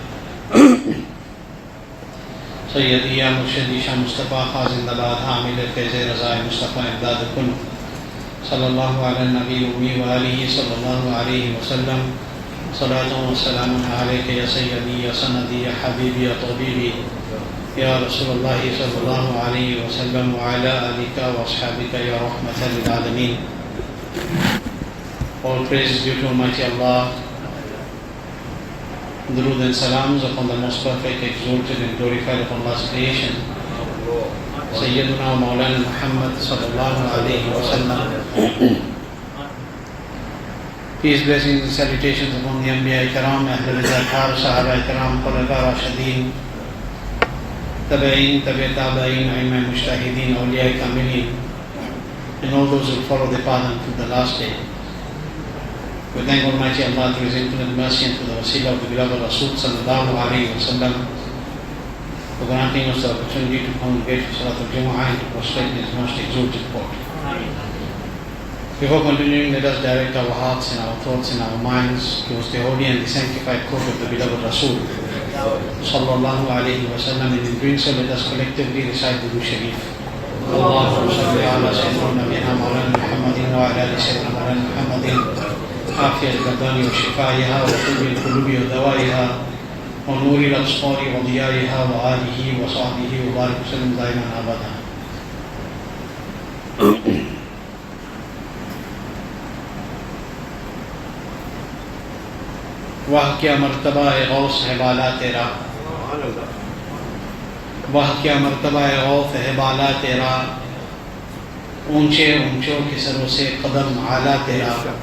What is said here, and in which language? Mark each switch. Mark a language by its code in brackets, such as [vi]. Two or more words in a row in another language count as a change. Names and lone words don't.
[ur] سیدی یا مرشدی شاہ مصطفیٰ خان زندہ باد حامل فیض رضا مصطفیٰ امداد کن صلی اللہ علیہ نبی امی وآلہ صلی اللہ علیہ وسلم صلاۃ و سلام علیک یا سیدی یا سندی یا حبیبی یا طبیبی یا رسول اللہ صلی اللہ علیہ وسلم وعلی آلک و اصحابک یا رحمۃ للعالمین. [en] All praise is due to Almighty Allah. Durood and salams upon the most perfect, exalted and glorified upon Allah's creation, [ar] سيدنا مولانا محمد صلى الله عليه وسلم. [en] Peace, blessings and salutations upon the [ar] أنبياء كرام، أهل الذكر، صحابة كرام، خلفاء راشدين، تابعين، تابع تابعين، أئمة مجتهدين، أولياء كاملين, [en] and all those who follow the path until the last day. We thank Almighty Allah through His infinite mercy and through the wasilah of the beloved Rasul [ar] صلى الله عليه وسلم [en] for granting us the opportunity to congregate for [ar] صلاة الجمعة [en] and to prostrate in His most exalted court. Before continuing, let us direct our hearts and our thoughts and our minds towards the holy and the sanctified court of the beloved Rasul [ar] صلى الله عليه وسلم, [en] and in doing so let us collectively recite the [ur] درود شریف. [ar] اللهم صل على سيدنا نبينا مولانا محمد وعلى آل سيدنا مولانا محمد عافية الأبدان وشفائها وطب القلوب ودوائها ونور الأبصار وضيائها وآله وصحبه وبارك وسلم دائما أبدا. [ur] واہ کیا مرتبہ غوث ہے بالا تیرا، واہ کیا مرتبہ غوث ہے بالا تیرا، اونچے اونچوں کے سروں سے قدم اعلیٰ تیرا،